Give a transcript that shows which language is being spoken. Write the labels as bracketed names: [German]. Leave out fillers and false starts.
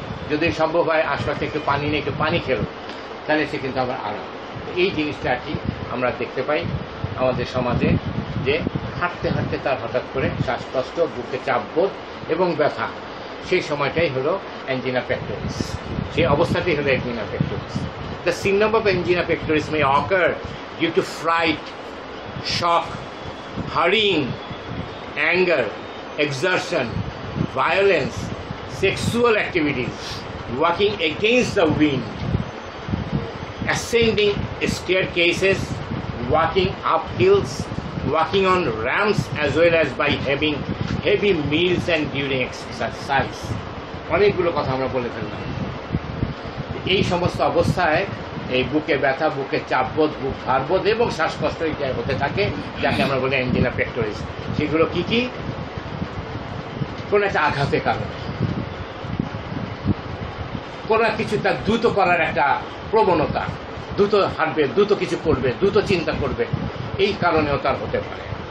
[Bangla] যদি সম্ভব হয় আশপাশে একটু পানি নিয়ে একটু পানি খেলো, তাহলে সে কিন্তু আবার আরাম। এই জিনিসটা আর কি আমরা দেখতে পাই আমাদের সমাজে, যে হাঁটতে হাঁটতে তার হঠাৎ করে শ্বাসকষ্ট, বুকে চাপবোধ এবং ব্যথা, সেই সময়টাই হলো এনজাইনা পেক্টোরিস। সেই অবস্থাটাই হলো angina pectoris. [English] The symptom of angina pectoris may occur due to fright, shock, hurrying, anger, exertion, violence, sexual activities, walking against the wind, ascending staircases, walking up hills, walking on ramps, as well as by having heavy meals and during exercise. [Bangla] অনেকগুলো কথা আমরা বলে ফেললাম। এই সমস্ত অবস্থায় এই বুকে ব্যথা, বুকে চাপবোধ, বুক ভারবোধ এবং শ্বাসকষ্ট হতে থাকে, যাকে আমরা বলি এনজাইনা পেক্টোরিস। সেগুলো কি কি? কোনো একটা আঘাতের কারণে, কোনো কিছু তার দ্রুত করার একটা প্রবণতা, দ্রুত হাঁটবে, দ্রুত কিছু করবে, দ্রুত চিন্তা করবে, এই কারণেও তার হতে পারে।